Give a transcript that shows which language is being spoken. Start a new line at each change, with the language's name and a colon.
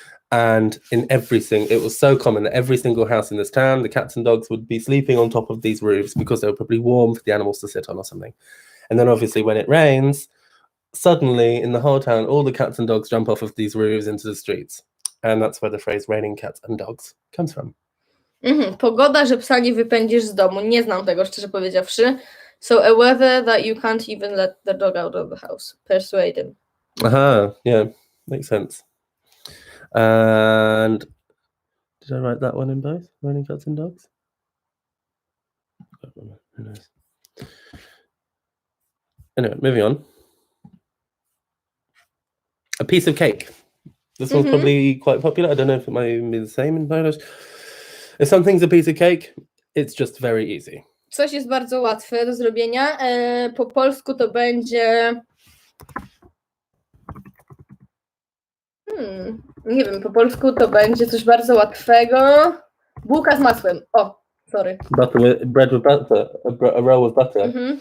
English: And it was so common that every single house in this town, the cats and dogs would be sleeping on top of these roofs because they were probably warm for the animals to sit on or something. And then obviously when it rains, suddenly in the whole town, all the cats and dogs jump off of these roofs into the streets. And that's where the phrase raining cats and dogs comes from.
Polish: Pogoda, że psa nie wypędzisz z domu. Nie znam tego, szczerze powiedziawszy.
English: So a weather that you can't even let the dog out of the house. Persuade him. Aha, yeah, makes sense. And did I write that one in both? Raining cats and dogs? Who knows? Anyway, moving on. A piece of cake. This one's probably quite popular. I don't know if it might be the same in Polish. If something's a piece of cake, it's just very easy.
Polish: Coś jest bardzo łatwe do zrobienia. Po polsku to będzie... Nie wiem, po polsku to będzie coś bardzo łatwego. Bułka z masłem. O, sorry.
English: Bread with butter. A roll with butter.